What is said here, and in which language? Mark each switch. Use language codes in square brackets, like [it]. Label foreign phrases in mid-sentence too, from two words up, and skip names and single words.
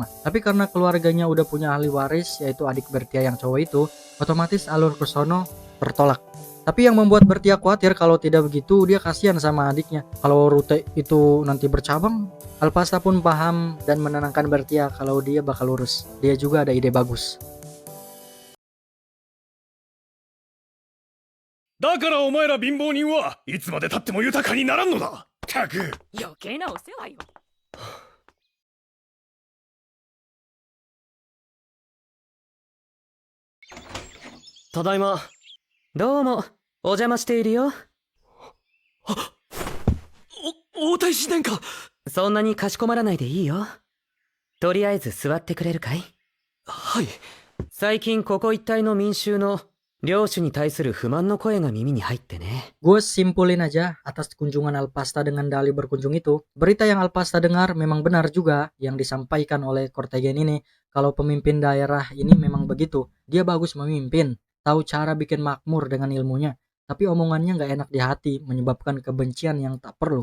[id] Tapi karena keluarganya udah punya ahli waris, yaitu adik Bertia yang cowok itu, otomatis alur ke sono bertolak. Tapi yang membuat Bertia khawatir kalau tidak begitu dia kasihan sama adiknya. Kalau rute itu nanti bercabang, Alpasta pun paham dan menenangkan Bertia kalau dia bakal lurus. Dia juga ada ide bagus. [ja] だからお前ら貧乏人はいつまでたっても豊かにならんのだ。たく。余計なお世話よ。ただいま。どうも、お邪魔しているよ。応対しねんか。そんなにかしこまらないでいいよ。とりあえず座ってくれるかい？はい。最近ここ一帯の民衆の領主に対する不満の声が耳に入ってね。 [id] Gue simpulin aja atas kunjungan Alpasta dengan Dali berkunjung itu. Berita yang Alpasta dengar memang benar juga yang disampaikan oleh Cortegian ini. Kalau pemimpin daerah ini memang begitu. Dia bagus memimpin, tahu cara bikin makmur dengan ilmunya. Tapi omongannya nggak enak di hati, menyebabkan kebencian yang tak perlu.